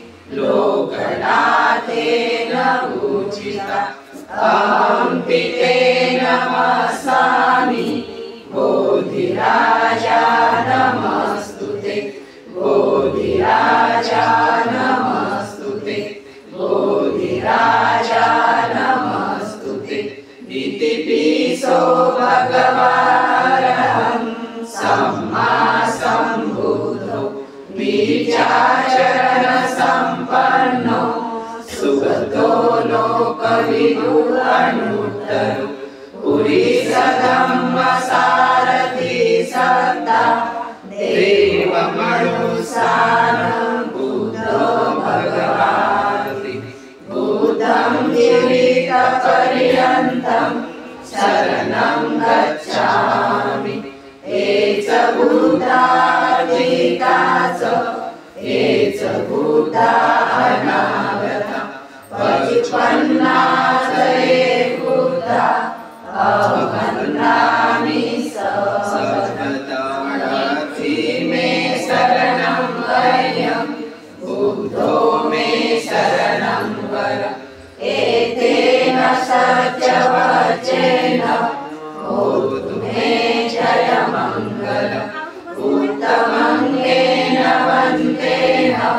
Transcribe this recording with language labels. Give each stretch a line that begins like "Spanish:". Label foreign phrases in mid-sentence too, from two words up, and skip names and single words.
Pali: लोकनाथेन पूजिता अहं पिते नमस्सामि बोधिराजा नमस्तुते बोधिराजा नमस्तुते बोधिराजा नमस्तुते इति पिसो भगवान् सम्मा सम्बुद्धो बीजाचरण सम्पन्नो सुगतो लोकविदु अनुत्तरो पुरीसधम्म सारथि सत्ता देवमनुसारं बुद्धो भगवान् बुद्धं जीवितपर्यन्तं शरणं गच्छामि ये च बुद्धा जीता च ये च बुद्धा अनागता पचुपन्ना च ये बुद्धा अवन्दामि सर्वदा मे शरणं वयं बुद्धो मे शरणं वर एतेन सत्यवचेन भूतु मे जयमङ्गलम् उत्तमङ्गेन वन्देन